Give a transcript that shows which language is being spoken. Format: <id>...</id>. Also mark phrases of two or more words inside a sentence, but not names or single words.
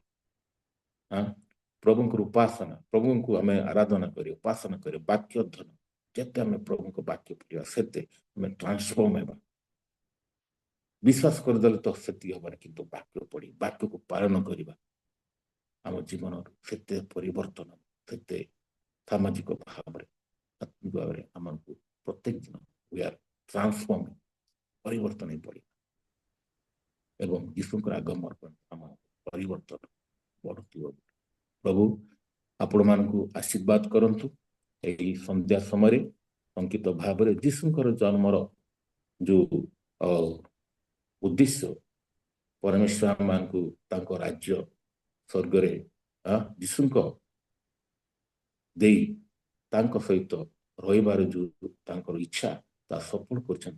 <or>ପ୍ରଭୁଙ୍କର ଉପାସନା, ପ୍ରଭୁଙ୍କୁ ଆମେ ଆରାଧନା କରି ଉପାସନା କରି ବାକ୍ୟ ଅଧ୍ୟୟନ, ଯେତେ ଆମେ ପ୍ରଭୁଙ୍କ ବାକ୍ୟ ପଢ଼ିବା ସେତେ ଆମେ ଟ୍ରାନ୍ସଫର୍ମ ହେବା। ବିଶ୍ୱାସ କରିଦେଲେ ତ ସେତିକି ହେବନି, କିନ୍ତୁ ବାକ୍ୟ ପଢ଼ି ବାକ୍ୟକୁ ପାଳନ କରିବା ଆମ ଜୀବନର ସେତେ ପରିବର୍ତ୍ତନ, ସେତେ ସାମାଜିକ ଭାବରେ ଆତ୍ମିକ ଭାବରେ ଆମକୁ ପ୍ରତ୍ୟେକ ଦିନ</or> <en>we are transforming,</en> <or>ପରିବର୍ତ୍ତନ ହେଇ ପଡ଼ିବା ଏବଂ ଯୀଶୁଙ୍କର ଆଗମନ ଆମ ପରିବର୍ତ୍ତନ ବଢ଼ୁଥିବ। ପ୍ରଭୁ ଆପଣମାନଙ୍କୁ ଆଶୀର୍ବାଦ କରନ୍ତୁ। ଏହି ସନ୍ଧ୍ୟା ସମୟରେ ଅଙ୍କିତ ଭାବରେ ଯୀଶୁଙ୍କର ଜନ୍ମର ଯୋଉ ଉଦ୍ଦେଶ୍ୟ, ପରମେଶ୍ୱର ଆମମାନଙ୍କୁ ତାଙ୍କ ରାଜ୍ୟ ସ୍ୱର୍ଗରେ ଯୀଶୁଙ୍କ ଦେଇ ତାଙ୍କ ସହିତ ରହିବାର ଯୋଉ ତାଙ୍କର ଇଚ୍ଛା ତାହା ସଫଳ କରିଛନ୍ତି।</or>